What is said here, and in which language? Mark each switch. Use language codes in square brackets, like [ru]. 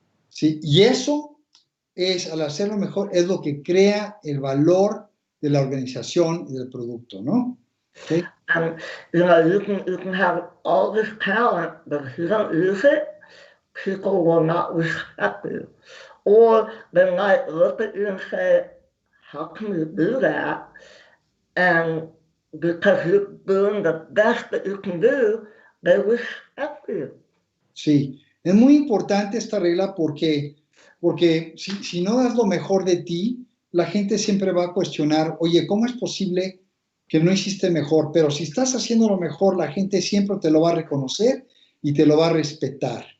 [es] Sí, y eso es, al hacerlo mejor, es lo que crea el valor de la organización y del producto, ¿no? ¿Okay? [en] And you can have all this talent, but if you don't use it, people will not respect you. Or they might look at you and say, how can you do that? And because you're doing the best that you can do, they respect you. [es] Sí, es muy importante esta regla porque si no das lo mejor de ti, la gente siempre va a cuestionar, oye, ¿cómo es posible que no hiciste mejor? Pero si estás haciendo lo mejor, la gente siempre te lo va a reconocer y te lo va a respetar.